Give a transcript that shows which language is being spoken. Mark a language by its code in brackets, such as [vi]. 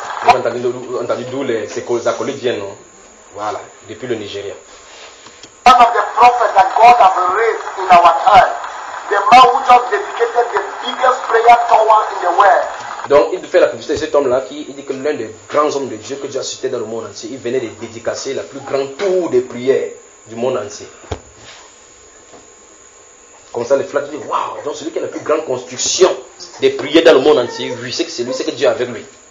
[fr] Vous avez entendu d'où ses acolytes viennent, non? Voilà, depuis le Nigeria. [en] One of the prophets that God has raised in our time, the man who just dedicated the biggest prayer tower in the world. [fr] Donc, il fait la publicité de cet homme-là qui il dit que l'un des grands hommes de Dieu que Dieu a cité dans le monde entier, il venait de dédicacer la plus grande tour de prière du monde entier. Comme ça, les flatteurs disent, waouh, donc celui qui a la plus grande construction des prières dans le monde entier, oui, c'est que c'est lui, c'est que Dieu a avec lui.